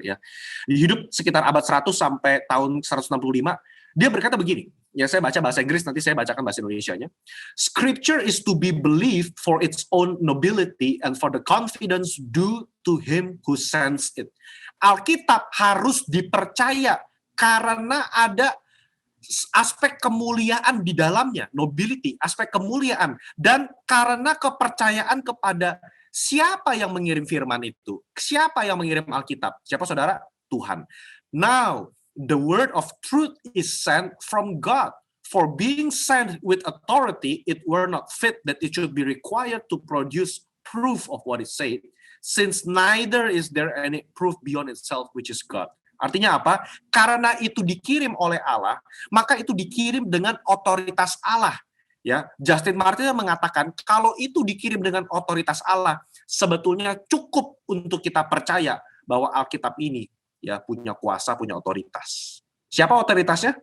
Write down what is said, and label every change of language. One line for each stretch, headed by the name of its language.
Indonesian: Ya, hidup sekitar abad 100 sampai tahun 165. Dia berkata begini. Ya, saya baca bahasa Inggris, nanti saya bacakan bahasa Indonesianya.
English: Scripture is to be believed for its own nobility and for the confidence due to him who sends it.
Indonesian: Alkitab harus dipercaya karena ada aspek kemuliaan di dalamnya, nobility, aspek kemuliaan, dan karena kepercayaan kepada siapa yang mengirim firman itu, siapa yang mengirim Alkitab, siapa saudara? Tuhan.
English: Now, the word of truth is sent from God. For being sent with authority, it were not fit that it should be required to produce proof of what is said, since neither is there any proof beyond itself, which is God.
Indonesian: Artinya apa? Karena itu dikirim oleh Allah, maka itu dikirim dengan otoritas Allah. Ya, Justin Martyr mengatakan kalau itu dikirim dengan otoritas Allah, sebetulnya cukup untuk kita percaya bahwa Alkitab ini ya punya kuasa, punya otoritas. Siapa otoritasnya?